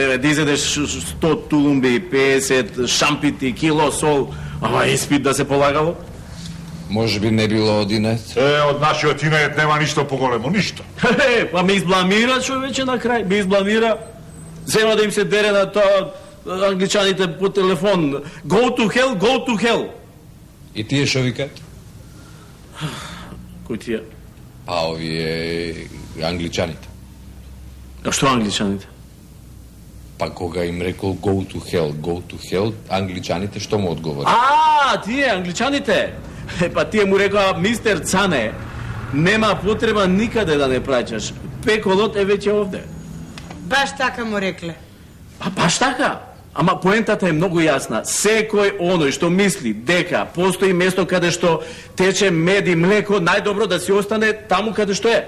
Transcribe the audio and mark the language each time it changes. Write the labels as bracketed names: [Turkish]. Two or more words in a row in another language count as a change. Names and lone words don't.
[Macedonian] Да изедеш 100 тулумби, 50 шампити, кило сол, ама испит да се полагало? Може би не било од инет. Од нашиот инет нема ништо поголемо, ништо. Па ме избламира човече на крај, ме избламира. Зема да им се дере на тоа англичаните по телефон. [English] Go to hell. [Macedonian] И тие шо викаат? Кој тие? Па овие англичаните. А што англичаните? Па кога им рекол [English] go to hell, [Macedonian] англичаните што му одговори? Тие англичаните. Па тие му рекоа, мистер Цане, нема потреба никаде да не праќаш. Пеколот е веќе овде. Баш така му рекле. Баш така? Ама поентата е многу јасна. Секој оној што мисли дека постои место каде што тече мед и млеко, најдобро да си остане таму каде што е.